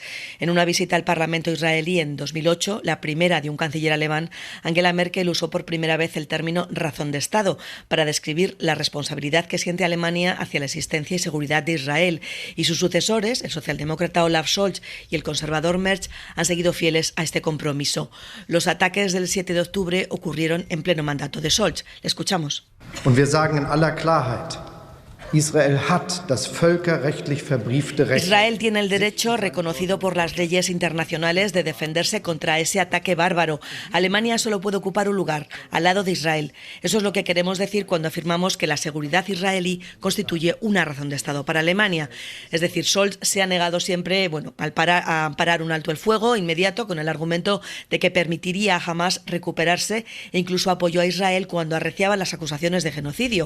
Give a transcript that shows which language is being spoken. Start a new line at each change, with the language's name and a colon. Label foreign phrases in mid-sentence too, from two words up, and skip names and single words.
Spanish: En una visita al Parlamento israelí en 2008, la primera de un canciller alemán, Angela Merkel usó por primera vez el término razón de Estado para describir la responsabilidad que siente Alemania hacia la existencia y seguridad de Israel. Y sus sucesores, el socialdemócrata Olaf Scholz y el conservador Merz, han seguido fieles a este compromiso. Los ataques del 7 de octubre ocurrieron en pleno mandato de Scholz. Le escuchamos.
German: Und wir sagen in aller Klarheit, Israel hat das völkerrechtlich verbriefte Recht.
Spanish: Israel tiene el derecho reconocido por las leyes internacionales de defenderse contra ese ataque bárbaro. Alemania solo puede ocupar un lugar, al lado de Israel. Eso es lo que queremos decir cuando afirmamos que la seguridad israelí constituye una razón de Estado para Alemania. Es decir, Scholz se ha negado siempre a amparar un alto el fuego inmediato con el argumento de que permitiría a Hamás recuperarse e incluso apoyó a Israel cuando arreciaba las acusaciones de genocidio.